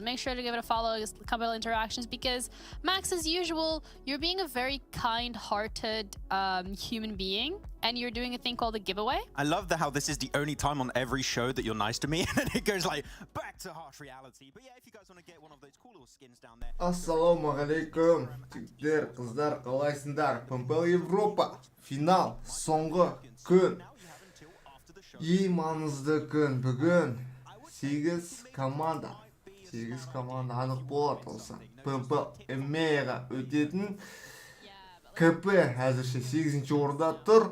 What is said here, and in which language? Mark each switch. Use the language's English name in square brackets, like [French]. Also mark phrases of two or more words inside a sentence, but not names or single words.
[English] Make sure to give it a follow, a couple of interactions, because Max, as usual, you're being a very kind-hearted human being, and you're doing a thing called a giveaway. I love how this is the only time on every show that you're nice to me, and it goes like back to harsh reality. But yeah, if you guys want to get one of those cool little skins down there. [Kazakh] Ассалаумағалейкум, жігіттер, қыздар, қалайсыңдар? PMPL Европа, финал, соңғы күн. Ең маңызды күн бүгін. 8 команда анық болады болса. PMPL EMEA-ға өтетін КП әзірше 8-ші орында тұр.